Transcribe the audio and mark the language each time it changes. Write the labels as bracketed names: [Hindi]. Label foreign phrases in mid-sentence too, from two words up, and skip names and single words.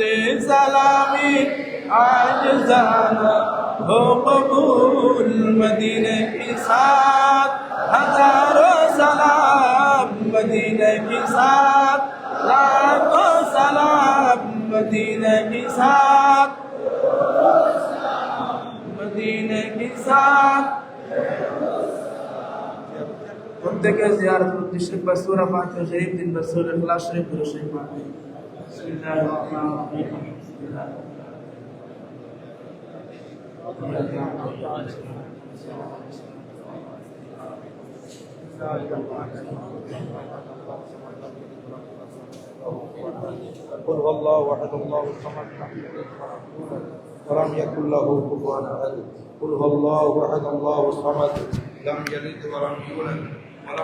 [Urdu] سلامی عاجزانہ ہو قبول مدینے کی ساتھ ہزاروں سلام مدینے کی ساتھ لاکھوں سلام مدینے کی ساتھ مدینے کی ساتھ [Bangla] প্রত্যেকে জিয়ারত উদ্দেশ্যে সূরা ফাতিহা শরীফ দিন সূরা ইখলাস শরীফ পুরো শরীফ পড়বে [Arabic] بسم الله الرحمن الرحيم قل هو الله احد الله الصمد ولم يكن له كفوا احد قل هو الله احد الله الصمد لم يلد ولم يولد ولم